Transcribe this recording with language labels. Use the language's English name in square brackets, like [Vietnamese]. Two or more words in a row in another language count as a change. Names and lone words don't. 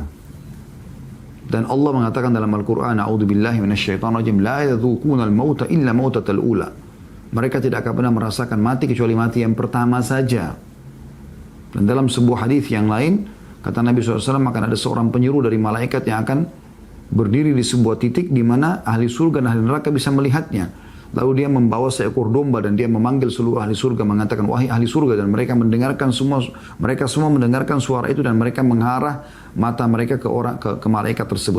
[Indonesian] Dan Allah mengatakan dalam Al-Quran, [Arabic] أعوذ بالله من الشيطان الرجيم, لا يذوقون الموت إلا الموتة الأولى. [Indonesian] Mereka tidak akan pernah merasakan mati kecuali mati yang pertama saja. Dan dalam sebuah hadis yang lain, kata Nabi SAW, akan ada seorang penyeru dari malaikat yang akan berdiri di sebuah titik di mana ahli surga dan ahli neraka bisa melihatnya. Lalu dia membawa seekor domba dan dia memanggil seluruh ahli surga, mengatakan, wahai ahli surga, dan mereka mendengarkan semua, mereka semua mendengarkan suara itu dan mereka mengarah mata mereka ke malaikat tersebut.